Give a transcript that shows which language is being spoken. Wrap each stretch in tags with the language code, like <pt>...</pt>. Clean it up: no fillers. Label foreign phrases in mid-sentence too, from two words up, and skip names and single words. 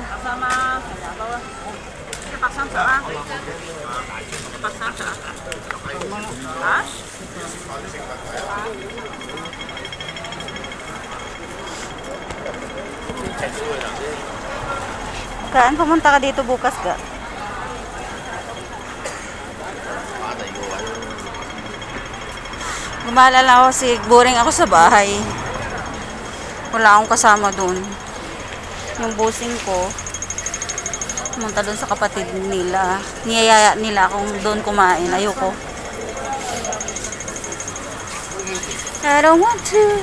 <ms>Sama saya bawa. Kita pasang sama. Pasang sama. Ah?</ms> <tl>Kaan, pumunta ka dito bukas ka? Gumalala ako si boring ako sa bahay. Wala akong kasama doon. Yung bossing ko, pumunta doon sa kapatid nila. Niyayaya nila akong doon kumain. Ayoko.</tl> <en>I don't want to.</en>